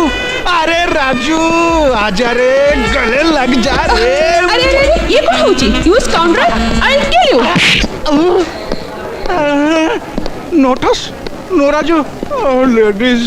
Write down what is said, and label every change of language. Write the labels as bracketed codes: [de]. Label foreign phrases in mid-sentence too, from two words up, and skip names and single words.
[hi] अरे राजू आजा रे, गले लग जा रे। अरे अरे ये कौन होची? [en] You scoundrel, I will kill you. No thus no Raju, oh ladies.